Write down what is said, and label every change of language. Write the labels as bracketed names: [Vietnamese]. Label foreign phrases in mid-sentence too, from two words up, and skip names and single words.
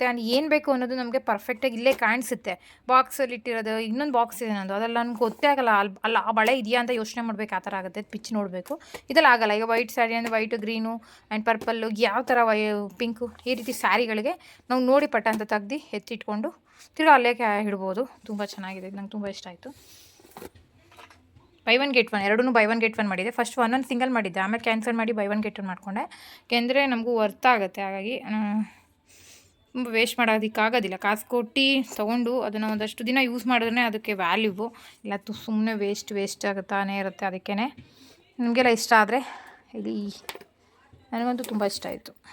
[Kannada] ಆ್ಯಂಡ್ ಏನು ಬೇಕು ಅನ್ನೋದು ನಮಗೆ ಪರ್ಫೆಕ್ಟಾಗಿ ಇಲ್ಲೇ ಕಾಣಿಸುತ್ತೆ. ಬಾಕ್ಸಲ್ಲಿ ಇಟ್ಟಿರೋದು ಇನ್ನೊಂದು ಬಾಕ್ಸ್ ಇದೆ ನಂದು, ಅದೆಲ್ಲ ನನಗೆ ಗೊತ್ತೇ ಆಗಲ್ಲ. ಅಲ್ಲ ಆ ಬಳೆ ಇದೆಯಾ ಅಂತ ಯೋಚನೆ ಮಾಡಬೇಕು, ಆ ಥರ ಆಗುತ್ತೆ. ಪಿಚ್ ನೋಡಬೇಕು. ಇದೆಲ್ಲ ಆಗಲ್ಲ. ಈಗ [English] white saree [Kannada] ಅಂದರೆ [English] white, green and purple, [Kannada] ಯಾವ ಥರ ಪಿಂಕು, ಈ ರೀತಿ ಸ್ಯಾರಿಗಳಿಗೆ ನಾವು ನೋಡಿ ಪಟ್ಟ ಅಂತ ತೆಗ್ದು ಎತ್ತಿಟ್ಕೊಂಡು ತಿರ್ಗಿ ಅಲ್ಲೇ ಇಡ್ಬೋದು. ತುಂಬ ಚೆನ್ನಾಗಿದೆ. ನಂಗೆ ತುಂಬ ಇಷ್ಟ ಆಯಿತು. [English] buy one get one [Kannada] ಎರಡೂ [English] buy one get one [Kannada] ಮಾಡಿದೆ. ಫಸ್ಟ್ ಒಂದೊಂದು ಸಿಂಗಲ್ ಮಾಡಿದ್ದೆ, ಆಮೇಲೆ ಕ್ಯಾನ್ಸಲ್ ಮಾಡಿ [English] buy one get one [Kannada] ಮಾಡಿಕೊಂಡೆ. ಯಾಕೆಂದರೆ ನಮಗೂ ವರ್ತ್ ಆಗುತ್ತೆ. ಹಾಗಾಗಿ ವೇಸ್ಟ್ ಮಾಡೋದಕ್ಕಾಗೋದಿಲ್ಲ. ಕಾಸು ಕೊಟ್ಟು ತೊಗೊಂಡು ಅದನ್ನು ಒಂದಷ್ಟು ದಿನ ಯೂಸ್ ಮಾಡಿದ್ರೆ ಅದಕ್ಕೆ ವ್ಯಾಲ್ಯೂವು. ಇಲ್ಲ ಸುಮ್ಮನೆ ವೇಸ್ಟ್ ಆಗುತ್ತಾನೆ ಇರುತ್ತೆ. ಅದಕ್ಕೇ ನಿಮಗೆಲ್ಲ ಇಷ್ಟ ಆದರೆ ಇಲ್ಲಿ ನನಗಂತೂ ತುಂಬ ಇಷ್ಟ ಆಯಿತು.